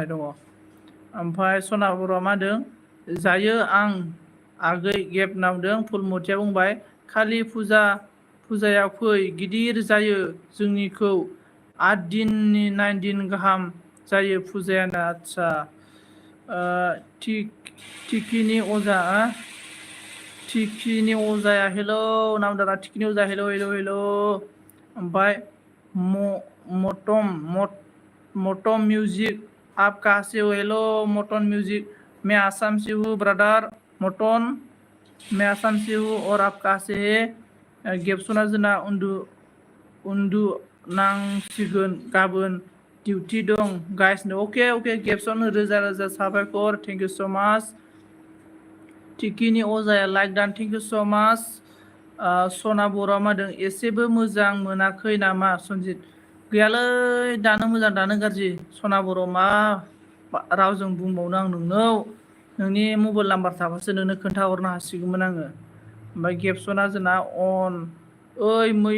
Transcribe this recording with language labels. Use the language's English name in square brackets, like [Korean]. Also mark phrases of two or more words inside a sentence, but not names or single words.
[Bodo] दङ ओमफ्राय सना बर'आ मा होनदों जायो आं आगै गेब नामदों फुलमतिया बुंबाय खालि फुजायाव फै गिदिर जायो जोंनिखौ 8 दिननि 9 दिन गाहाम जायो फुजायानो आदसा टिकिनि अजाया हेलौ नामदारा टिकिनि अजा हेलौ हेलौ हेलौ ओमफ्राय [Hindi] मटम म्यूजिक आप कहाँ से हो हेलो मटन म्यूजिक मैं आसाम से हूँ ब्रदर मटन मैं आसाम से हूँ और आप कहाँ से है [Bodo] गेबसना जोंना उन्दुनांसिगोन गाबोन डिउटि दं गाइसनो अके गेबसन रोजा रोजा साबायखर [English] thank you so much [Bodo] टिकिनि अजाया लाइक दान [English] thank you so much [Bodo] सना बर'आ मा होनदों एसेबो मोजां मोनाखै नामा सनजित गैयालै दानो मोजां दानो गाज्रि सना बर' मा रावजों बुंबावनो आं नोंनाव नोंनि मबाइल नाम्बार थाबासो नोंनो खोन्थाहरनो हासिगौमोन आङो ओमफ्राय गेबसना जोंना अन ओइ